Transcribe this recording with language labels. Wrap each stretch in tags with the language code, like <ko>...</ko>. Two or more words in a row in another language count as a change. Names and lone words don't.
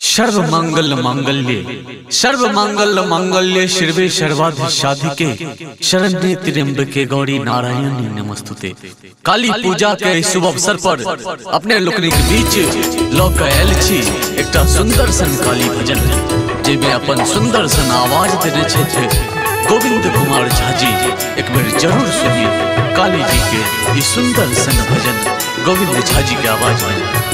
<sa>सर्व मंगल मांगल्य शिवे सर्वाधि साधिके शरण्ये त्र्यंबके गौरी नारायणी नमस्तुते।</sa> <mai>काली पूजा के शुभ अवसर पर अपने लोकनिक बीच लोक आयल छी एकटा सुंदर सन काली भजन जेमे अपन सुंदर सन आवाज देने छथि गोविंद कुमार झा जी। एक बेर जरूर सुनिए काली जी के इस सुंदर सन भजन गोविंद झा जी के आवाज में।</mai>